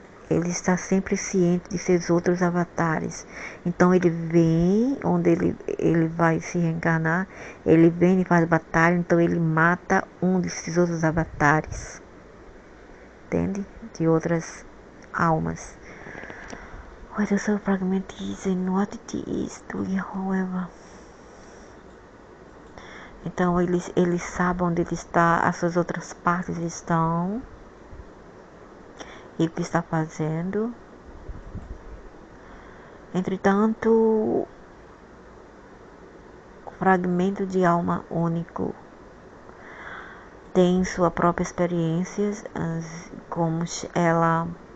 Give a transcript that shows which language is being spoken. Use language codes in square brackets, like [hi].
[pt] Ele está sempre ciente de seus outros avatares. Então ele vem, onde ele vai se reencarnar, ele vem e faz batalha, então ele mata um desses outros avatares. Entende? De outras almas. [en] What the soul fragment is and what it is doing, however. [pt] Então ele sabe onde ele está, as suas outras partes estão, e o que está fazendo. Entretanto, o fragmento de alma único tem sua própria experiência, como ela